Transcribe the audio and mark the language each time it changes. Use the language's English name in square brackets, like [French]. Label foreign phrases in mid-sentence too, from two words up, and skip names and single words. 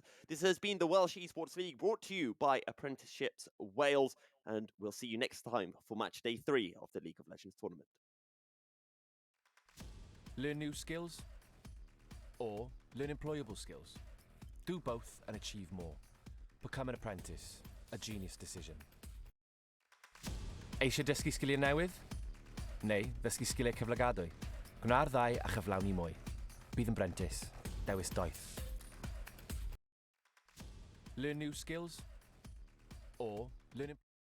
[English] This has been the Welsh Esports League, brought to you by Apprenticeships Wales, and we'll see you next time for match day 3 of the League of Legends tournament. Learn new skills or learn employable skills. Do both and achieve more. Become an apprentice, a genius decision. [Welsh] Eisiau dysgu sgiliau newydd? Neu ddysgu sgiliau cyflogadwy? Gwna'r ddau a chyflawni mwy. Bydd yn brentis, dewis doeth. [English] Learn new skills or learn